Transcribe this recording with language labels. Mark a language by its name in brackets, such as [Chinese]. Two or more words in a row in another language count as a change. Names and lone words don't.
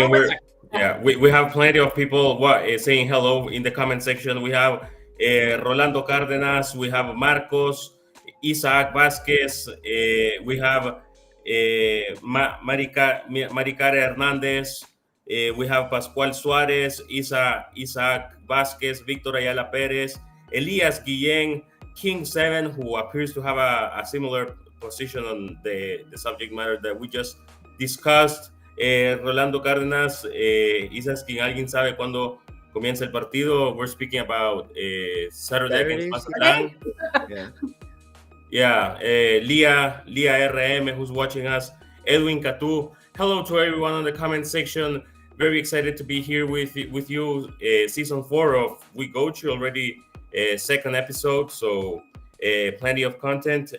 [English] Hey, Yeah, we have plenty of people saying hello in the comment section. We have Rolando Cárdenas, we have Marcos, Isaac Vázquez, we have Maricara Hernandez, we have Pascual Suárez, Isaac Vázquez, Víctor Ayala Pérez, Elias Guillén, King 7, who appears to have a similar position on the subject matter that we just discussed. Rolando Cárdenas is asking, [Spanish] ¿alguien sabe cuándo comienza el partido? [English] We're speaking about Saturday against Mazatlán. Yeah. Leah RM, who's watching us. Edwin Catu. Hello to everyone on the comment section. Very excited to be here with you. Season 4 of We Coach You, already second episode, so plenty of content.